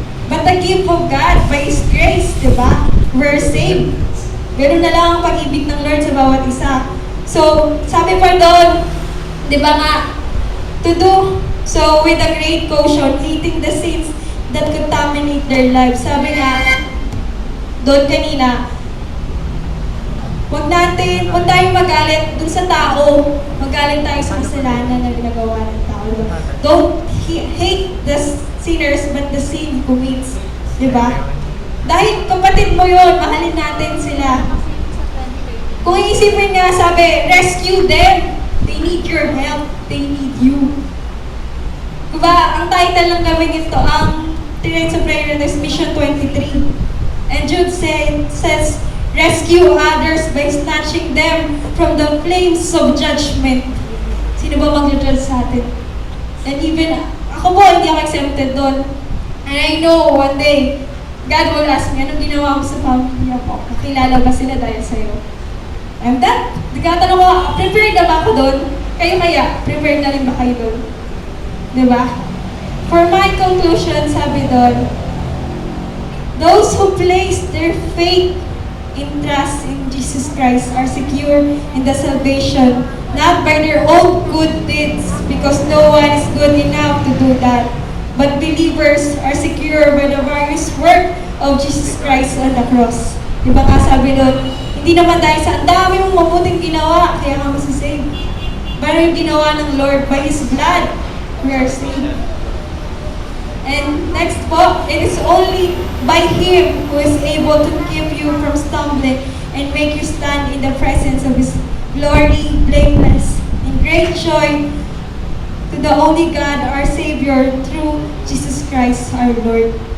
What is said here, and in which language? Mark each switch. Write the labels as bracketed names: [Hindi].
[English] But the gift of God, by His grace, diba? We're saved. [Filipino] Ganun na lang ang pag-ibig ng Lord sa bawat isa. So, sabi pa doon, di ba nga, [English] to do so with a great caution, hating the sins that contaminate their lives. [Filipino] Sabi nga, doon kanina, huwag tayong magalit dun sa tao, magalit tayo sa kasalanan na ginagawa ng tao. Diba? [English] Don't hate the sinners, but the sin he commits. [Filipino] Diba? Dahil kapatid mo yun, mahalin natin sila. Kung iisipin nga, sabi, [English] rescue them. They need your help. They need you. [Filipino] Diba, ang title ng gawin ito, ang Tenets of Prayer is Mission 23. [English] And Jude says, rescue others by snatching them from the flames of judgment. [Filipino] Sino ba mag-judge sa atin? [English] And even, [Filipino] ako po, hindi ako exempted doon. [English] And I know one day, God will ask me, [Filipino] anong ginawa mo sa pamilya ko? Nakilala ba sila dahil sa'yo? And that, nagkatanong ko, prepared na ba ako doon? Kayo kaya, prepared na rin ba kayo doon? Diba? [English] For my conclusion, [Filipino] sabi doon, [English] those who place their faith in trust in Jesus Christ are secure in the salvation, not by their own good deeds, because no one is good enough to do that. But believers are secure by the various work of Jesus Christ on the cross. [Filipino] Diba nga sabi doon, hindi naman dahil sa ang dami mong mabuting ginawa, kaya ka masasave. Pero yung ginawa ng Lord, [English] by His blood, we are saved. And next po, it is only by Him who is able to keep you from stumbling and make you stand in the presence of His glory, blameless, in great joy, to the only God, our Savior, through Jesus Christ, our Lord.